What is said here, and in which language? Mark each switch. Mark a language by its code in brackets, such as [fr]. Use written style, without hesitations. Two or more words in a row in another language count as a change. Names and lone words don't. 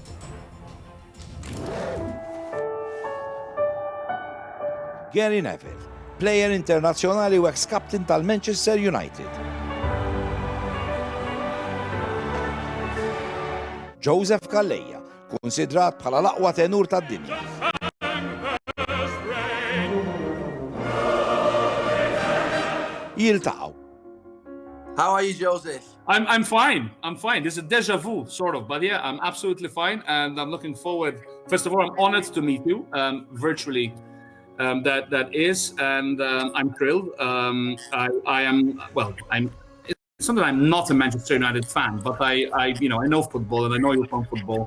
[mt] Gary Neville, plejer internazzjonali u ex-captain tal-Manchester United. Joseph Calleja, konsidrat bħala l-aqwa tenur tad-dinja. Jiltaqgħu. [en] How are you, Joseph? I'm fine. I'm fine. This is a déjà vu, sort of. But yeah, I'm absolutely fine. And I'm looking forward. First of all, I'm honored to meet you virtually. That is. And I'm thrilled. It's not that I'm not a Manchester United fan, but I know football and I know you're from football.